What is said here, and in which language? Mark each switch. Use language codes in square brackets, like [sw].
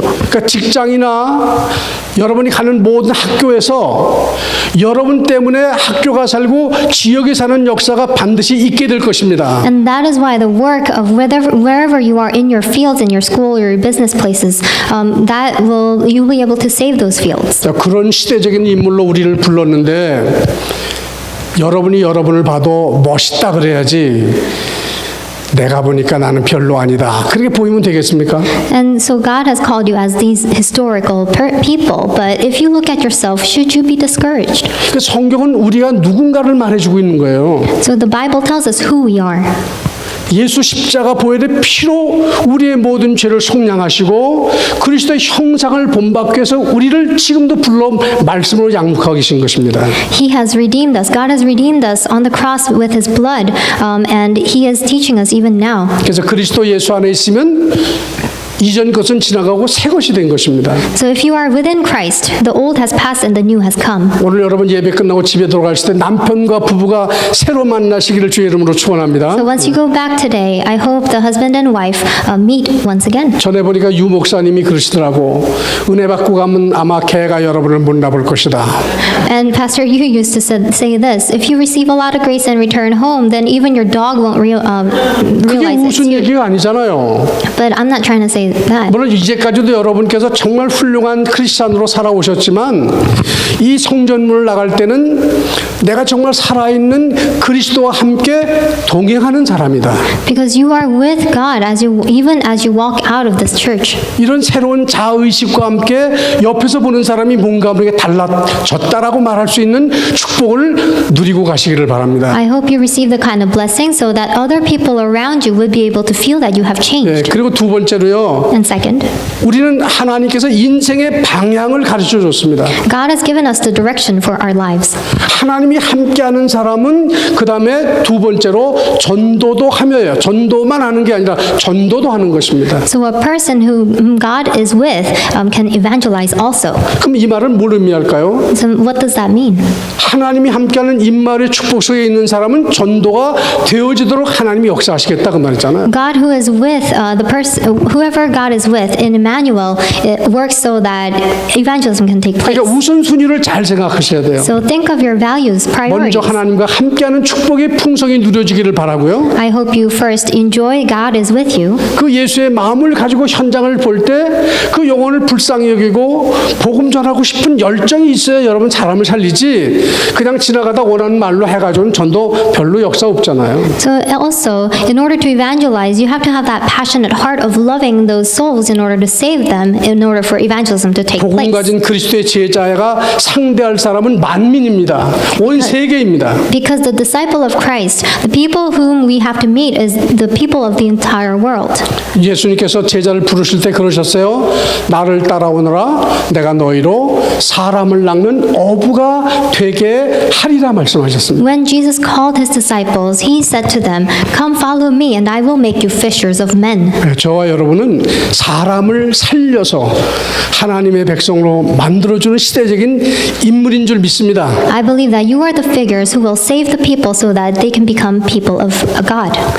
[ko] 그러니까 직장이나 여러분이 가는 모든 학교에서 여러분 때문에 학교가 살고 지역에 사는 역사가 반드시 있게 될 것입니다. [en] And that is why the work of wherever you are in your fields, in your school, your business places, you'll be able to save those fields. [ko] 자, 그런 시대적인 인물로 우리를 불렀는데 여러분이 여러분을 봐도 멋있다 그래야지 내가 보니까 나는 별로 아니다. 그렇게 보이면 되겠습니까? [en] And so God has called you as these historical people, but if you look at yourself, should you be discouraged? [ko] 그 성경은 우리가 누군가를 말해주고 있는 거예요. [en] So the Bible tells us who we are. [ko] 예수 십자가 보혈의 피로 우리의 모든 죄를 속량하시고 그리스도의 형상을 본받기 위해서 우리를 지금도 불러 말씀으로 양육하고 계신 것입니다. [en] He has redeemed us. God has redeemed us on the cross with His blood, and He is teaching us even now. [ko] 그래서 그리스도 예수 안에 있으면 이전 것은 지나가고 새 것이 된 것입니다. [en] So if you are within Christ, the old has passed and the new has come. [ko] 오늘 여러분 예배 끝나고 집에 돌아가실 때 남편과 부부가 새로 만나시기를 주의 이름으로 축원합니다. [en] So once you go back today, I hope the husband and wife meet once again. [ko] 전에 보니까 유 목사님이 그러시더라고. 은혜 받고 가면 아마 개가 여러분을 못 나볼 것이다. [en] And Pastor Yu used to say this: if you receive a lot of grace and return home, then even your dog won't [ko] 그게 [en] realize it's [ko] 무슨 [en] you. [ko] 얘기가 아니잖아요. [en] But I'm not trying to say that. [ko] 물론 이제까지도 여러분께서 정말 훌륭한 크리스찬으로 살아오셨지만 이 성전문을 나갈 때는 내가 정말 살아있는 그리스도와 함께 동행하는 사람이다. [en] Because you are with God even as you walk out of this church. [ko] 이런 새로운 자의식과 함께 옆에서 보는 사람이 뭔가 우리에게 달라졌다라고 말할 수 있는 축복을 누리고 가시기를 바랍니다. [en] I hope you receive the kind of blessing so that other people around you would be able to feel that you have [ko] 네, [en] changed. [ko] 그리고 두 번째로요. [en] And second, [ko] 우리는 하나님께서 인생의 방향을 가르쳐 줬습니다. [en] God has given us the direction for our lives. [ko] 하나님이 함께하는 사람은 그 다음에 두 번째로 전도도 하며요. 전도만 하는 게 아니라 전도도 하는 것입니다. [en] So a person whom God is with can evangelize also. [ko] 그럼 이 말은 뭘 의미할까요? [en] So what does that mean? [ko] 하나님이 함께하는 임마을의 축복 속에 있는 사람은 전도가 되어지도록 하나님이 역사하시겠다 그 말이잖아요. [en] God who is with whoever God is with in Emmanuel, it works so that evangelism can take place. [ko] 그러니까 우선순위를 잘 생각하셔야 돼요. [en] So think of your values, [ko] 먼저 [en] priorities. [ko] 하나님과 함께하는 축복의 풍성이 누려지기를 바라고요. [en] I hope you first enjoy God is with you. [ko] 그 예수의 마음을 가지고 현장을 볼 때 그 영혼을 불쌍히 여기고 복음 전하고 싶은 열정이 있어야 여러분 사람을 살리지 그냥 지나가다 원하는 말로 해가지고는 전도 별로 역사 없잖아요. [en] So also, in order to evangelize, you have to have that passionate heart of loving those souls in order to save them, in order for evangelism to take [ko] 복음 [en] place. [ko] 가진 그리스도의 제자가 상대할 사람은 만민입니다. 온 세계입니다. [en] Because the disciple of Christ, the people whom we have to meet is the people of the entire world. [ko] 예수님께서 제자를 부르실 때 그러셨어요. 나를 따라오너라 내가 너희로 사람을 낚는 어부가 되게 하리라 말씀하셨습니다. [en] When Jesus called his disciples, he said to them, "Come follow me, and I will make you fishers of men." [ko] 저와 여러분은 사람을 살려서 하나님의 백성으로 만들어주는 시대적인 인물인 줄 믿습니다. [en] I believe that you are the figures who will save the people so that they can become people of God.